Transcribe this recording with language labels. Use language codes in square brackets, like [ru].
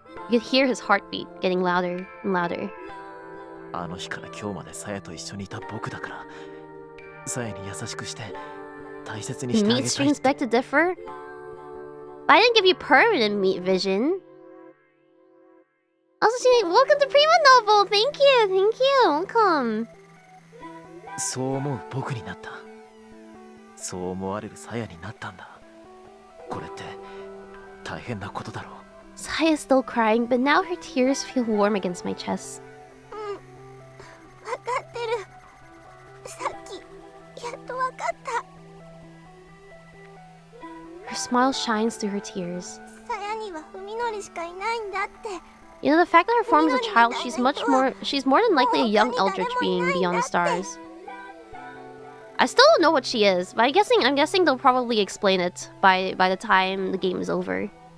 [en] You could hear his heartbeat getting louder and louder. [ja] あの日から今日までさやと一緒にいた僕だから、さやに優しくして大切にしてあげたい。 [en] Meat streams beg to differ? But I didn't give you permanent meat vision. Also, welcome to Prima Novel. Thank you. Welcome. [ja] そう思う僕になった。そう思われるさやになったんだ。これって大変なことだろう。 [en] Saya is still crying, but now her tears feel warm against my chest. [ja] 分かってるさっきやっと分かった [en] Her smile shines through her tears. [ja] さやにはふみのりしかいないんだって [en] You know, the fact that her form is a child, she's more than likely a young eldritch being beyond the stars. I still don't know what she is, but I'm guessing they'll probably explain it by the time the game is over.